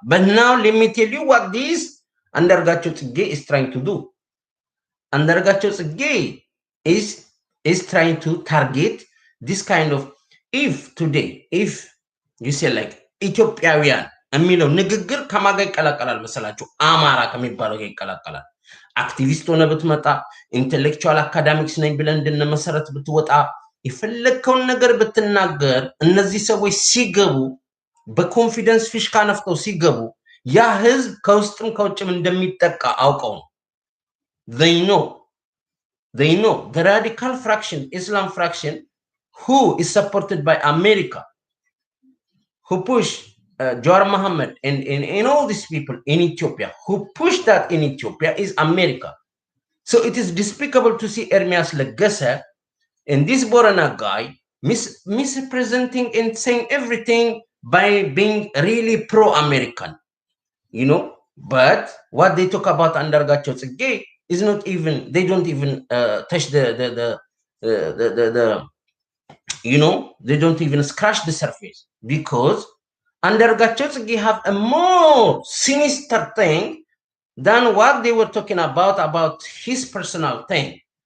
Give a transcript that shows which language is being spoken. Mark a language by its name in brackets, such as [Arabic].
[English] But now let me tell you what this Andargacho Gay is trying to do. Andargacho Gay is trying to target this kind of, if today, if you say like Ethiopian, [Amharic] የሚለው ንግግር ከማጋ ይቀላቀላል መሰላችሁ? አማራ ከሚባለው ጋር ይቀላቀላል። አክቲቪስት ሆነ ብትመጣ ኢንቴሌክቹዋል አካዳሚክስ ነኝ ብለን እንደነመሰረት ብትወጣ የፈለግከውን ነገር ብትናገር እነዚህ ሰዎች ሲገቡ በኮንፊደንስ ፊሽካ ነፍተው ሲገቡ ያ ህዝብ ከውስጥም ከውጭም እንደሚጠቃ አውቀው [English] ነው። they know the radical fraction, Islam fraction, who is supported by America, who push Jawar Mohammed and all these people in Ethiopia, who push that in Ethiopia is America. So it is despicable to see Ermias Legese and this Borana guy misrepresenting and saying everything by being really pro-American, But what they talk about Andargacho Tsege is not even, they don't even touch they don't even scratch the surface, because Andargacho Tsege have a more sinister thing than what they were talking about his personal thing.